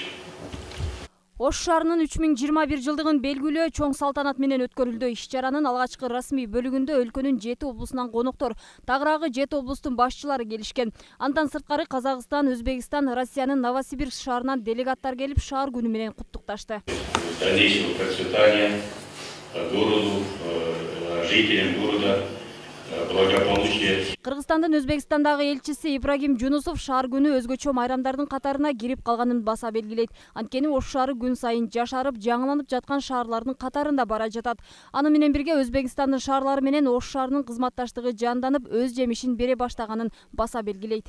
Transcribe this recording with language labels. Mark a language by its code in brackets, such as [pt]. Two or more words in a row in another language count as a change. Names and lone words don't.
[ky] Ош шаарынын 3021 жылдыгын белгилөө чоң салтанат менен өткөрүлдү. Иш-чаранын алгачкы расмий бөлүгүндө өлкөнүн 7 облусунан коноктор, тагыраагы 7 облустун башчылары келишкен. Андан сырткары Казакстан, Өзбекстан, Россиянын Новосибирск шаарынан делегаттар келип шаар күнү менен куттукташты. [ru] Дальнейшего процветания городу, жителям города, благополучия. [ky] Кыргызстандын Өзбекстандагы элчиси Ибрагим Жунусов шаар күнү өзгөчө майрамдардын катарына кирип калганын баса белгилейт. Анткени Ош шаары күн сайын жашарып, жаңыланып жаткан шаарлардын катарында бара жатат. Аны менен бирге Өзбекстандын шаарлары менен Ош шаарынын кызматташтыгы жанданып, өз жемишин бере баштаганын баса белгилейт.